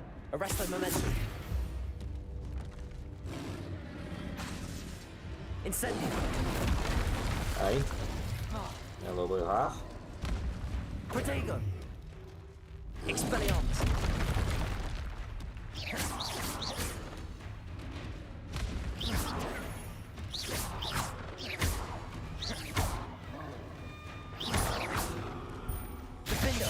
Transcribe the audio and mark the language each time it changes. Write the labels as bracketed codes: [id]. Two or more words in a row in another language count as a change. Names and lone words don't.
[la] Arresto momentum. Incendio. [uk] Ай. Не лови гах. [la] Protego. Expelliarmus. Defendo.